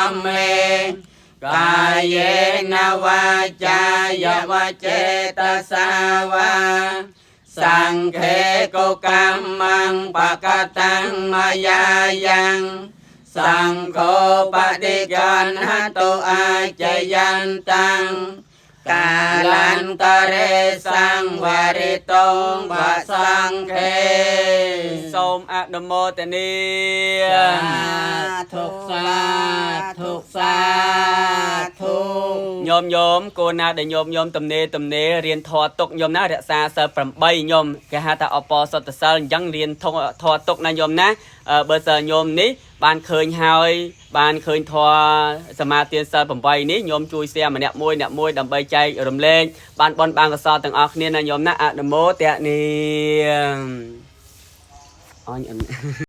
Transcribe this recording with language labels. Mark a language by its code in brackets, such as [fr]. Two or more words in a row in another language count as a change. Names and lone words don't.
[pi] มเมกายเยนวาจายวาเจตสาวาสังเขโกกัมมังปะกตังมายายังสังโฆปฏิกันหันโตอายจยันตังกาลันตะเรสังวาริตงวะสังเข [km] សូមអនុមោទនា [th] สาธุสาธุสาธุ [km] ញោមគោលណាដែលញោមទំនេររៀនធម៌ទុកញោមណារក្សាសិល8ញោមគេហៅថាអបសុទ្ធសិលអញ្ចឹងរៀនធម៌ទុកណាញោមណាបើសិនញោមនេះបានឃើញហើយបានឃើញធម៌សមាទានសិល8នេះញោមជួយ share ម្នាក់មួយដើម្បីចែករំលែកបានបនបានកសលទាំងអស់គ្នាណាញោមណាអនុមោទនាអញ